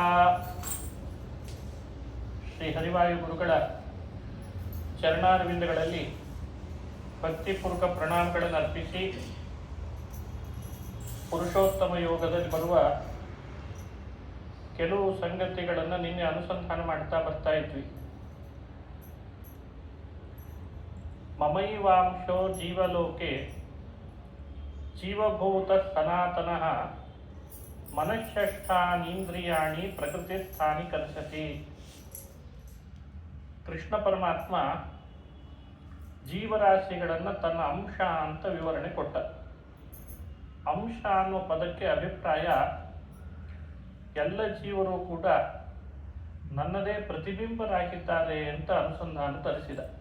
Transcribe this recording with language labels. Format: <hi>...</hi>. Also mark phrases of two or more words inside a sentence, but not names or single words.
<kn>ಶ್ರೀ ಹರಿವಾಯು ಗುರುಗಳ ಚರಣಾರವಿಂದಗಳಲ್ಲಿ ಭಕ್ತಿಪೂರ್ವಕ ಪ್ರಣಾಮಗಳನ್ನು ಅರ್ಪಿಸಿ ಪುರುಷೋತ್ತಮ ಯೋಗದಲ್ಲಿ ಬರುವ ಕೆಲವು ಸಂಗತಿಗಳನ್ನು ನಿನ್ನೆ ಅನುಸಂಧಾನ ಮಾಡ್ತಾ ಬರ್ತಾ ಇದ್ವಿ.</kn> <sa>ಮಮೈವಾಂಶೋ ಜೀವಲೋಕೆ ಜೀವಭೂತ ಸನಾತನಃ ಮನಃಷ್ಠಾನೀಂದ್ರಿಯಾಣಿ ಪ್ರಕೃತಿಸ್ಥಾನಿ ಕರ್ಷತಿ.</sa> <kn>ಕೃಷ್ಣ ಪರಮಾತ್ಮ ಜೀವರಾಶಿಗಳನ್ನು ತನ್ನ ಅಂಶ ಅಂತ ವಿವರಣೆ ಕೊಟ್ಟ. ಅಂಶ ಅನ್ನುವ ಪದಕ್ಕೆ ಅಭಿಪ್ರಾಯ ಎಲ್ಲ ಜೀವರು ಕೂಡ ನನ್ನದೇ ಪ್ರತಿಬಿಂಬರಾಗಿದ್ದಾರೆ ಅಂತ ಅನುಸಂಧಾನ ತರಿಸಿದ.</kn>